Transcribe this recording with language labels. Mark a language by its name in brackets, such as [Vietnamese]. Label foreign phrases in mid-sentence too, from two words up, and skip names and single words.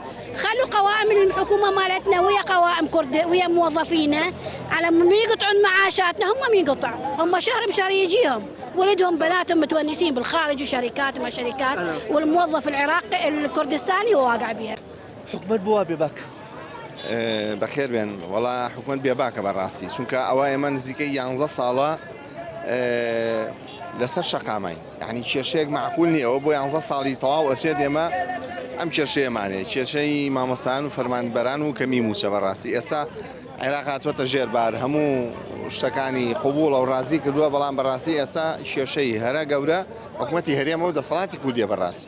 [Arabic] خلوا قوائم الحكومه مالتنا ويا قوائم كرد ويا موظفينا على من يقطعون معاشاتنا. هم من يقطع، هم شهر بشهر يجيهم ولدهم بناتهم متونسين بالخارج وشركات ما شركات، والموظف العراقي الكردستاني هو واقع بها. [Central Kurdish] حكومة بوابي باك بەخێر بێن وڵا حکوومەت بێباکە بەڕاستی چونکە ئەوە ئێمە نزیکەی 11 ساڵە لەسەر شەقامای یعنی کێشەیەک معقول نییە ئەوە بۆ 11 ساڵی تەواو ئەچێت ئێمە ئەم کێشەیەمانێ کێشەی مامۆستایان و فەرمانبەران و کەمی موچە بەڕاستی ئێستا عێراق هاتووەتە ژێربار هەموو شتەکانی قبوڵە و ڕازی کردووە بەڵام بەڕاستی ئێستا کێشەی هەرە گەورە حکوومەتی هەرێمە و دەسەڵاتی کوردیە بەڕاستی.